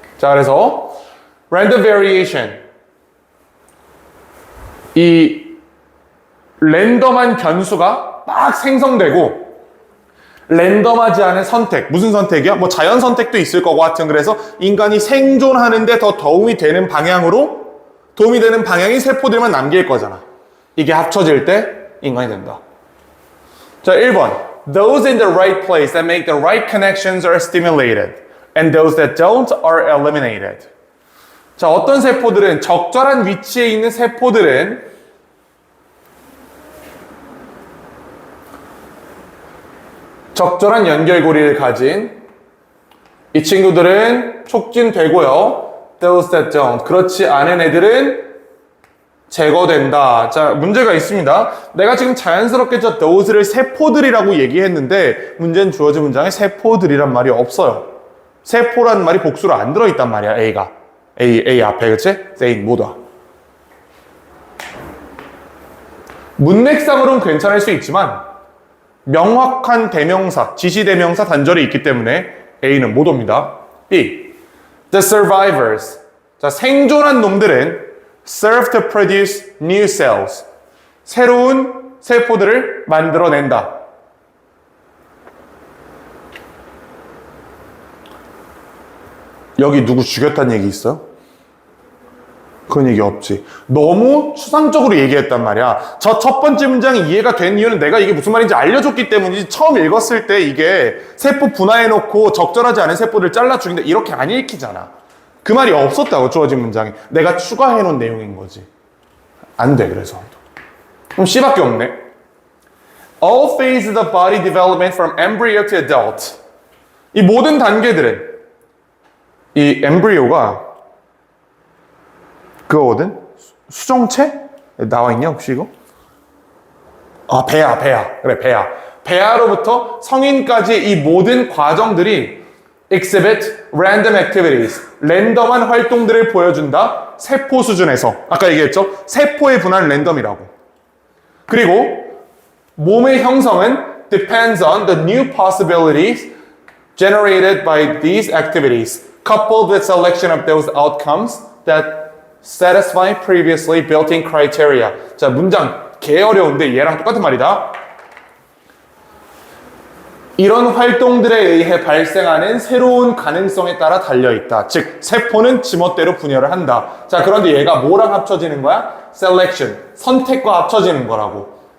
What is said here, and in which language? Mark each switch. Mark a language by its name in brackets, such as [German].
[Korean] 자, 그래서 random variation, 이 랜덤한 변수가 막 생성되고 랜덤하지 않은 선택, 무슨 선택이야? 뭐 자연 선택도 있을 거고 하여튼 그래서 인간이 생존하는데 더 도움이 되는 방향으로 도움이 되는 방향이 세포들만 남길 거잖아. 이게 합쳐질 때 인간이 된다. 자, 1번. [English] Those in the right place that make the right connections are stimulated, and those that don't are eliminated. [Korean] 자, 어떤 세포들은 적절한 위치에 있는 세포들은 적절한 연결고리를 가진 이 친구들은 촉진되고요. [English] Those that don't. [Korean] 그렇지 않은 애들은 제거된다. 자, 문제가 있습니다. 내가 지금 자연스럽게 저 those를 세포들이라고 얘기했는데 문제는 주어진 문장에 세포들이란 말이 없어요. 세포라는 말이 복수로 안 들어있단 말이야. A가. A 앞에, 그치? A 모두. 문맥상으로는 괜찮을 수 있지만 명확한 대명사, 지시대명사 단절이 있기 때문에 A는 못 옵니다. [English] B. The survivors. [Korean] 자, 생존한 놈들은 [English] serve to produce new cells. [Korean] 새로운 세포들을 만들어낸다. 여기 누구 죽였다는 얘기 있어요? 그런 얘기 없지. 너무 추상적으로 얘기했단 말이야. 저 첫 번째 문장이 이해가 된 이유는 내가 이게 무슨 말인지 알려줬기 때문이지. 처음 읽었을 때 이게 세포 분화해놓고 적절하지 않은 세포를 잘라 죽인다 이렇게 안 읽히잖아. 그 말이 없었다고 주어진 문장에. 내가 추가해놓은 내용인 거지. 안 돼. 그래서 그럼 C밖에 없네. [English] All phases of body development from embryo to adult. [Korean] 이 모든 단계들은 이 엠브리오가 그거거든? 수정체? 나와 있냐 혹시 이거? 아, 배아. 그래, 배아. 배아로부터 성인까지 이 모든 과정들이 [English] exhibit random activities. [Korean] 랜덤한 활동들을 보여준다. 세포 수준에서. 아까 얘기했죠? 세포의 분할은 랜덤이라고. 그리고 몸의 형성은 [English] depends on the new possibilities generated by these activities, coupled with selection of those outcomes that satisfy previously built-in criteria. [Korean] 자, 문장 개 어려운데 얘랑 똑같은 말이다. 이런 활동들에 의해 발생하는 새로운 가능성에 따라 달려있다. 즉, 세포는 지멋대로 분열을 한다. 자, 그런데 얘가 뭐랑 합쳐지는 거야? Selection, 선택과 합쳐지는 거라고.